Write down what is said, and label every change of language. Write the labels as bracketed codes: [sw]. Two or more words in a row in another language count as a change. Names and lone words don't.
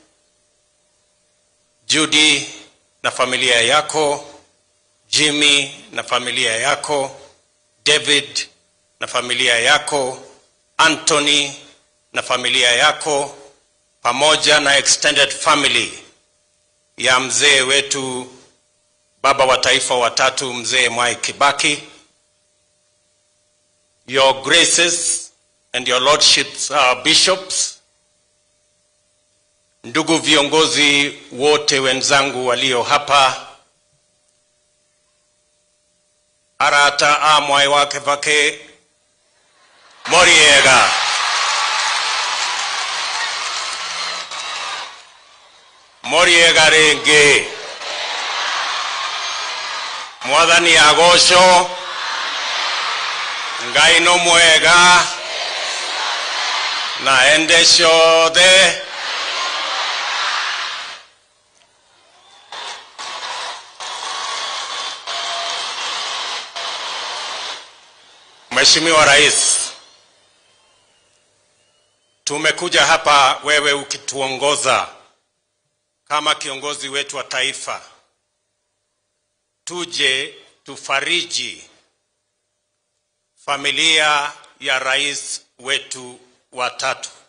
[sw] Judy na familia yako, Jimmy na familia yako, David na familia yako, Anthony na familia yako, pamoja na [en] extended family [sw] ya mzee wetu, baba wa taifa wa tatu, mzee Mwai Kibaki. [en] Your graces and your lordships, bishops, [sw] ndugu viongozi wote wenzangu walio hapa, [ki] arata Mwai wake vake Moriega, Moriega renge, Mwathani agosho, Ngai no mwega, na ende ciothe. [sw] Mheshimiwa Rais, tumekuja hapa wewe ukituongoza kama kiongozi wetu wa taifa, tuje tufariji familia ya rais wetu wa tatu.